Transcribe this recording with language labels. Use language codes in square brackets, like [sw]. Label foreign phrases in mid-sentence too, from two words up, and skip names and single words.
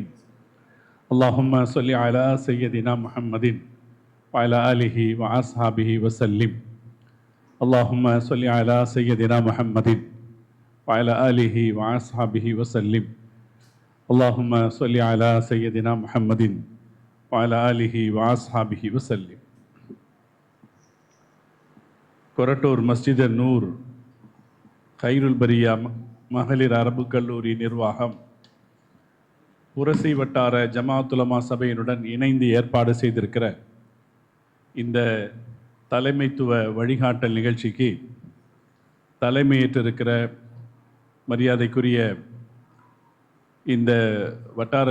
[ar] اللهم صل على سيدنا محمد وعلى آله وأصحابه وسلم. اللهم صل على سيدنا محمد وعلى آله وأصحابه وسلم. اللهم صل على سيدنا محمد وعلى آله وأصحابه وسلم. [ta] கொரட்டூர் மஸ்ஜித் நூர் கைருல் பரியா மகளிர் அரபு கல்லூரி நிர்வாகம் புரசை வட்டார ஜமாஅத் உலமா சபையினுடன் இணைந்து ஏற்பாடு செய்திருக்கிற இந்த தலைமைத்துவ வழிகாட்டல் நிகழ்ச்சிக்கு தலைமையேற்றிருக்கிற மரியாதைக்குரிய இந்த வட்டார